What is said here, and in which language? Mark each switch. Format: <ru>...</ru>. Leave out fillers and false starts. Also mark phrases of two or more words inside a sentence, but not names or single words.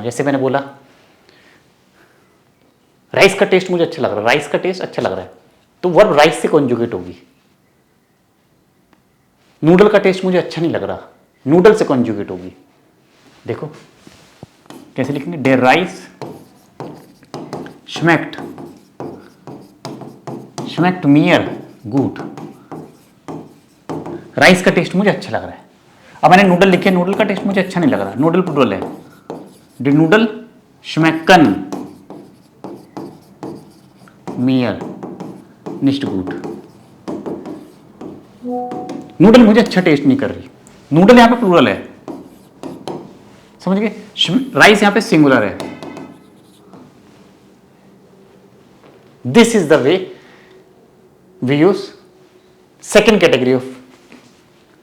<hi>जैसे मैंने बोला राइस का टेस्ट मुझे अच्छा लग रहा है. राइस का टेस्ट अच्छा लग रहा है तो वर्ब राइस से कॉन्जुगेट होगी. नूडल का टेस्ट मुझे अच्छा नहीं लग रहा, नूडल से कॉन्जुगेट होगी. देखो कैसे लिखेंगे?</hi> <de>Der Reis schmeckt, schmeckt mir gut।</de> <hi>राइस का टेस्ट मुझे अच्छा लग रहा है। अब मैंने नूडल लिखे, नूडल का टेस्ट मुझे अच्छा नहीं लग रहा, नूडल प्लूरल है।</hi> <de>Die Nudel schmecken mir nicht gut।</de> <hi>नूडल मुझे अच्छा टेस्ट नहीं कर रही, नूडल यहां पे प्लूरल है, समझ गए। राइस यहां पे सिंगुलर है।</hi> <en>This is the way we use second category of dative verb.</en>